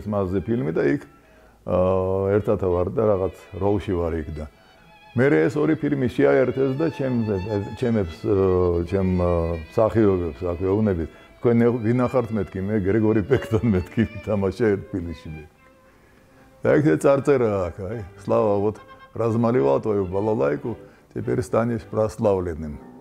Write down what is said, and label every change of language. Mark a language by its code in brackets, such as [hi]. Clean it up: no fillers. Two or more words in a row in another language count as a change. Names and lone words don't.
[ka] მასზე ფილმი და იქ ერთად ვარ და რაღაც როლში ვარ იქ და მე ეს ორი ფილმი შეაერთეს და ჩემ მსახიობებს აქ ვეუბნებით თქვენ ვინახართ მეთქი მე გრეგორი პექთან მეთქი თამაშე ერთ ფილმში და ეგ წარწერა აქ აი [ru] слава вот размалевал твою балалайку теперь станешь прославленным